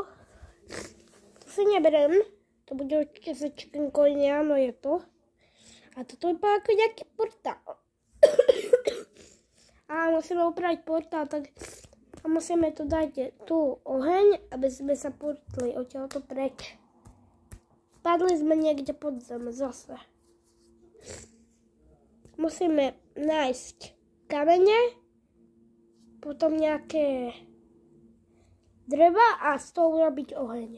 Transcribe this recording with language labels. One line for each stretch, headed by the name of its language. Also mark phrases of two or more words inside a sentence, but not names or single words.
Slovak: To si neberem.
Czech: To bude určitě za
English: chicken coiny,
Czech: ano je to. A toto vypadá jako nějaký portál. A musíme upravit portál, tak a musíme tu dát tu oheň, aby jsme se portli
Slovak: odtiaľto preč.
Czech: Padli jsme někde pod zem zase.
Slovak: Musíme nájsť kamene, potom nějaké dreva a z toho urobiť oheň.